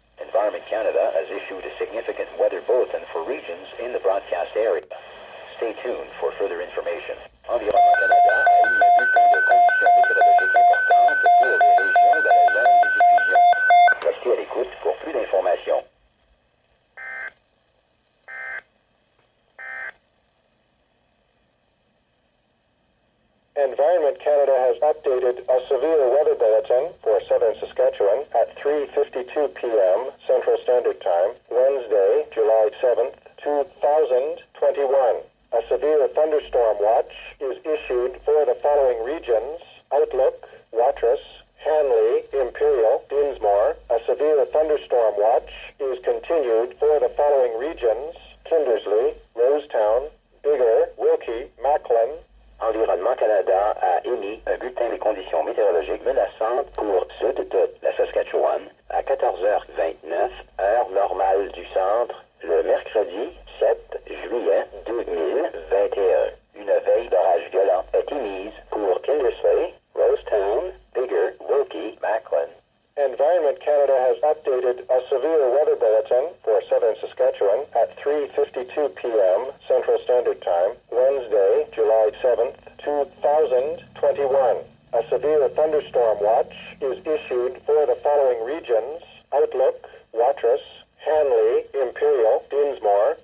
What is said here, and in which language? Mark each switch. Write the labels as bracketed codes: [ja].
[en] Environment Canada has issued a significant weather bulletin for regions in the broadcast area. Stay tuned for further information. [fr] Environnement Canada a émis un bulletin de conditions météorologiques importantes pour les régions de la zone de diffusion. Restez à l'écoute pour plus d'informations. [en] Environment Canada has updated a severe weather bulletin for southern Saskatchewan at 3:52 p.m. Central Standard Time, Wednesday, July 7th, 2021. A severe thunderstorm watch is issued for the following regions: Outlook, Watrous, Hanley, Imperial, Dinsmore. A severe thunderstorm watch is continued for the following regions: Kindersley, Rosetown, Biggar, Wilkie, Macklin. [fr] Environnement Canada a émis un bulletin des conditions météorologiques menaçantes pour sud de la Saskatchewan à 14h29, heure normale du centre, le mercredi 7 juillet 2021. Une veille d'orage violent est émise pour Kindersley, Rosetown, Biggar, Wilkie, Macklin. [en] Environment Canada has updated a severe weather bulletin for southern Saskatchewan at 3:52 p.m. Central Standard Time, Wednesday, July 7th, 2021. A severe thunderstorm watch is issued for the following regions: Outlook, Watrous, Hanley, Imperial, Dinsmore.